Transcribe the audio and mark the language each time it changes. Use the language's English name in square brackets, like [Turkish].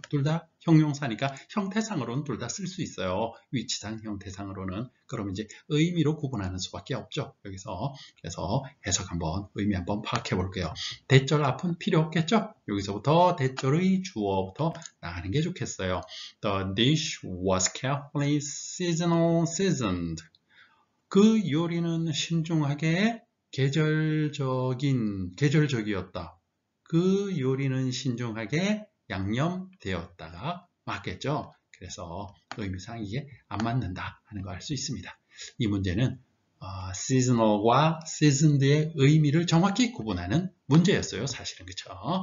[Korean] 둘 다 형용사니까 형태상으로는 둘 다 쓸 수 있어요. 위치상 형태상으로는. 그럼 이제 의미로 구분하는 수밖에 없죠. 여기서 그래서 해석 한번 의미 한번 파악해 볼게요. 대절 앞은 필요 없겠죠. 여기서부터 대절의 주어부터 나가는 게 좋겠어요. [English] The dish was carefully seasoned. [Korean] 그 요리는 신중하게 계절적이었다. 그 요리는 신중하게 양념되었다가 맞겠죠. 그래서 의미상 이게 안 맞는다 하는 거 알 수 있습니다. 이 문제는 seasonal과 seasoned의 의미를 정확히 구분하는 문제였어요. 사실은 그렇죠.